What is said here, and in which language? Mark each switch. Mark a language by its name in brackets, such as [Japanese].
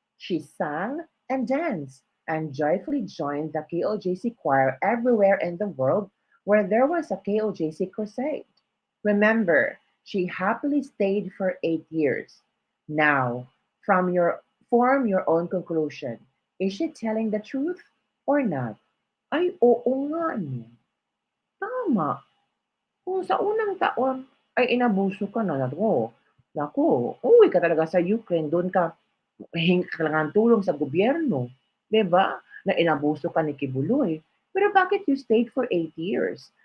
[English] She sang and danced and joyfully joined the KOJC choir everywhere in the world where there was a KOJC crusade. Remember, she happily stayed for 8 years. Now, form your own conclusion. Is she telling the truth or not? [Filipino] Ay, oo nga, no. Tama. Kung sa unang taon ay inabuso ka na, naku, uwi ka talaga sa Ukraine, doon ka hingi ka lang ng tulong sa gobyerno. 'Di ba? Na inabuso ka ni Kibuloy. Pero bakit [English] you stayed for 8 years?